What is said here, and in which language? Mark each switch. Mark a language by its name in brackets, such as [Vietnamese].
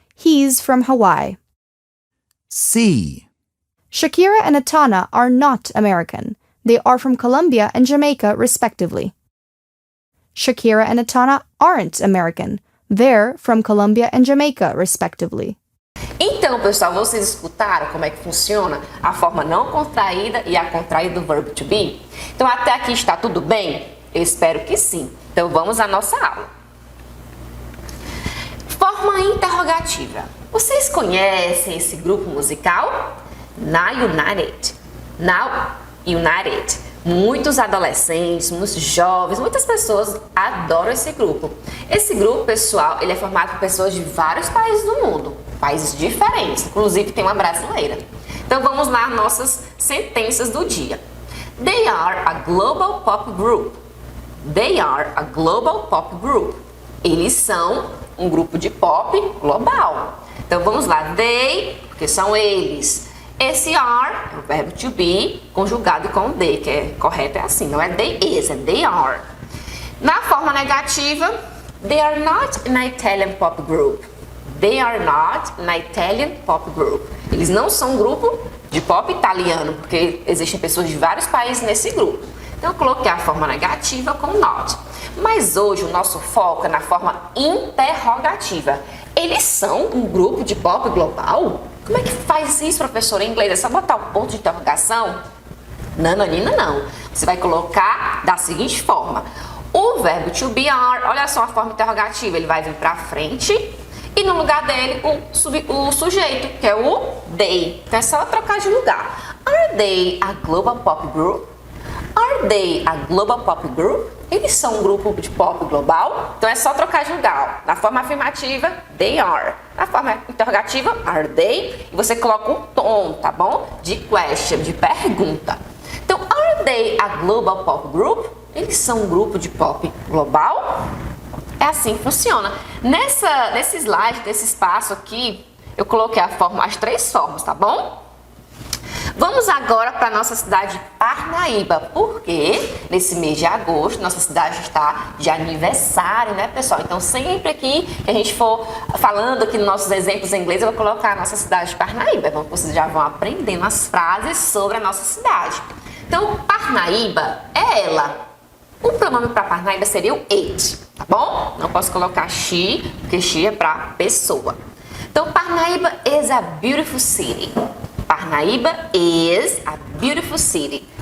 [English] He's from Hawaii. C. Shakira and Etana are not American. They are from Colombia and Jamaica, respectively. Shakira and Etana aren't American. They're from Colombia and Jamaica, respectively. [Portuguese] Então, pessoal, vocês escutaram como é que funciona a forma não contraída e a contraída do verbo to be? Então, até aqui está tudo bem? Eu espero que sim. Então, vamos à nossa aula. Forma interrogativa. Vocês conhecem esse grupo musical? [English] Now United. Now United. [Portuguese] Muitos adolescentes, muitos jovens, muitas pessoas adoram esse grupo. Esse grupo, pessoal, ele é formado por pessoas de vários países do mundo. Países diferentes, inclusive tem uma brasileira. Então vamos lá, nossas sentenças do dia. [English] They are a global pop group. They are a global pop group. [Portuguese] Eles são um grupo de pop global. Então vamos lá, they, porque são eles. Esse are é o verbo to be conjugado com they, que é correto, é assim, não é [English] they is, [Portuguese] é [English] they are. [Portuguese] Na forma negativa, [English] they are not an Italian pop group. They are not an Italian pop group. [Portuguese] Eles não são um grupo de pop italiano, porque existem pessoas de vários países nesse grupo. Então eu coloquei a forma negativa com not. Mas hoje o nosso foco é na forma interrogativa. Eles são um grupo de pop global? Como é que faz isso, professora, em inglês? É só botar o ponto de interrogação? Nananina, não. Você vai colocar da seguinte forma. O verbo to be are, olha só a forma interrogativa, ele vai vir para frente e no lugar dele o sujeito, que é o they. Então é só trocar de lugar. [English] Are they a global pop group? Are they a global pop group? [Portuguese] Eles são um grupo de pop global? Então é só trocar de lugar. Na forma afirmativa, they are. Na forma interrogativa, [English] are they? [Portuguese] E você coloca um tom, tá bom? De question, de pergunta. Então, [English] are they a global pop group? [Portuguese] Eles são um grupo de pop global? É assim que funciona. Nesse slide, nesse espaço aqui, eu coloquei as 3 formas, tá bom? Vamos agora para a nossa cidade de Parnaíba, porque nesse mês de agosto nossa cidade está de aniversário, né, pessoal? Então sempre aqui que a gente for falando aqui nos nossos exemplos em inglês, eu vou colocar a nossa cidade de Parnaíba. Então vocês já vão aprendendo as frases sobre a nossa cidade. Então Parnaíba é ela. O pronome para Parnaíba seria o it, tá bom? Não posso colocar she, porque she é para pessoa. [English] Então Parnaíba is a beautiful city. Parnaíba is a beautiful city.